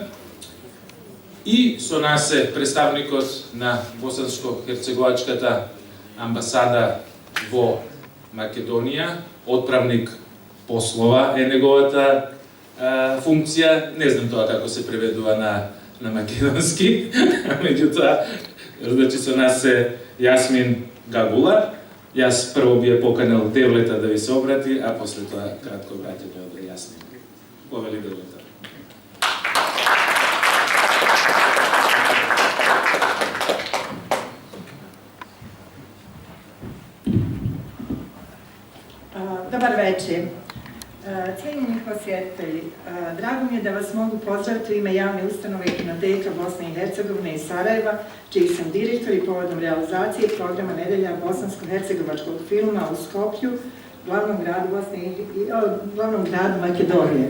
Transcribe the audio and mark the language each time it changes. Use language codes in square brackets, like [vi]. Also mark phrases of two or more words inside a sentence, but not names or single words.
[mk] И со нас е представникот на Босанско-херцеговачката амбасада во Македонија, [bs] отправник послова [mk] е неговата функција, не знам тоа како се преведува на македонски, меѓутоа, значи со нас е Јасмин Гагула. Јас прво би ја поканел Девлета да ви се обрати, а после тоа кратко враќање од Јасмин. Повели Девлета. [bs] Dobar večer. Cijenjeni posjetitelji, drago mi je da vas mogu pozdraviti u ime javne ustanove Kinoteka Bosne i Hercegovine iz Sarajeva, čiji sam direktor i povodom realizacije programa Nedelja bosansko-hercegovačkog filma u Skoplju, glavnom gradu Makedonije.